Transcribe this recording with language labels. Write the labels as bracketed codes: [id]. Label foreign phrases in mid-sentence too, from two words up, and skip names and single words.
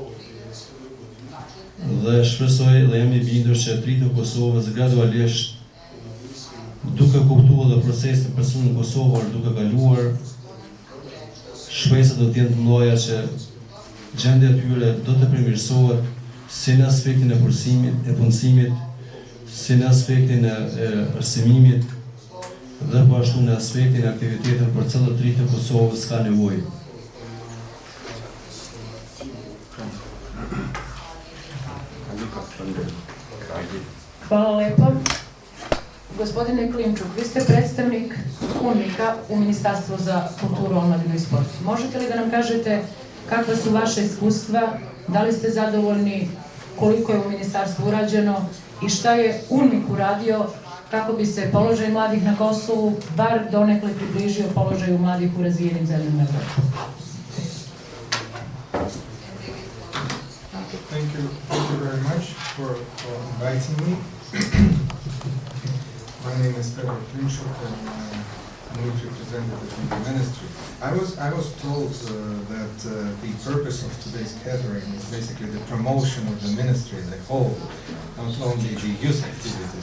[sq] Dhe shpresoj dhe jam i bindur që të rritë Kosovës gradualisht duke kuptuar dhe procesin përsun në Kosovë duke kaluar, shpresat do të jenë të mëdha që gjendja e tyre do të përmirësohet si në aspektin e punësimit, si në aspektin e arsimimit dhe po ashtu në aspektin e aktiviteteve për të rritë Kosovës ka nevojë. [sr] Hvala lepo. Gospodine Klimčuk, vi ste predstavnik UNMIK-a u Ministarstvu za kulturu, omladinu i sport. Možete li da nam kažete kakva su vaše iskustva, da li ste zadovoljni, koliko je u Ministarstvu urađeno i šta je UNMIK uradio kako bi se položaj mladih na Kosovu bar donekle približio položaju mladih u razvijenim zemljama Evrope? [en] Thank you very much for inviting me. My name is Petar Klimčuk and I'm a representative from the ministry. I was told that the purpose of today's gathering is basically the promotion of the ministry as a whole, not only the youth activities.